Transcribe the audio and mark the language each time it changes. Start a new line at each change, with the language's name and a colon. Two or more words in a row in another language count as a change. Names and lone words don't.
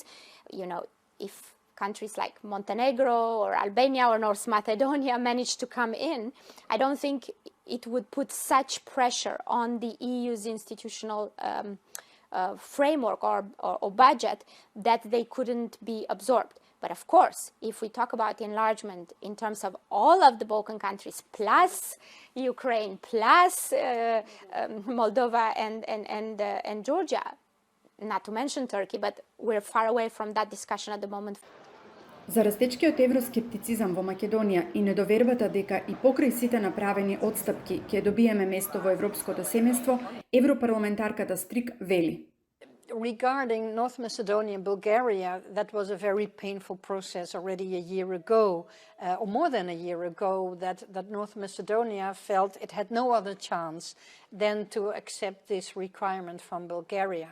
English: You know, if countries like Montenegro or Albania or North Macedonia manage to come in, I don't think it would put such pressure on the EU's institutional framework or budget that they couldn't be absorbed. But of course, if we talk about enlargement in terms of all of the Balkan countries, plus Ukraine, plus Moldova and Georgia, not to mention Turkey, but we're far away from that discussion at the moment.
Macedonian: За растечкиот евроскептицизам во Македонија и недовербата дека и покрај сите направени отстапки ќе добиеме место во европското семејство, европарламентарката Стрик вели.
English: Regarding North Macedonia and Bulgaria, that was a very painful process already a year ago, or more than a year ago, that North Macedonia felt it had no other chance than to accept this requirement from Bulgaria.